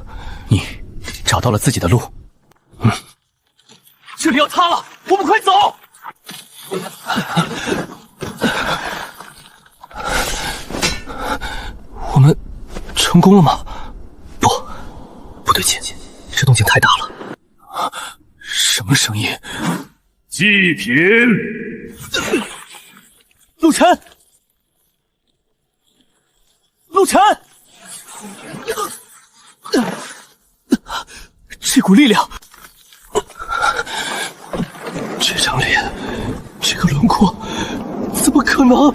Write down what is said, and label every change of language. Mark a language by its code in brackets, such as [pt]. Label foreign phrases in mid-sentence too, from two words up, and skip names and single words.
[zh] 你找到了自己的路。這裡要塌了，我們快走！我們成功了嗎？不對勁，這動靜太大了。什麼聲音？祭品。陸晨，陸晨，這股力量，這張臉，這個輪廓，怎麼可能？